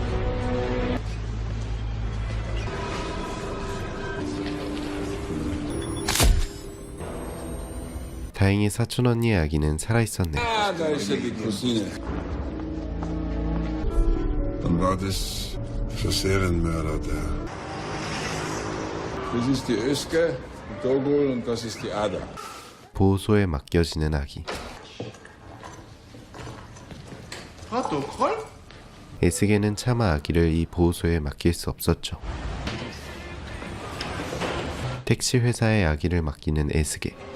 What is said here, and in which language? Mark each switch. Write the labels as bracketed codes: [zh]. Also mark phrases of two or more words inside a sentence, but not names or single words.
[ko] 다행히 사촌 언니의 아기는 살아있었네. [de] Ah, da ist ja die Cousine. Dann war das für Serienmörder, der. Das ist die Özge, die Dogul und das ist die Ada. [ko] 보호소에 맡겨지는 아기. 에스게는 차마 아기를 이 보호소에 맡길 수 없었죠. 택시 회사에 아기를 맡기는 에스게.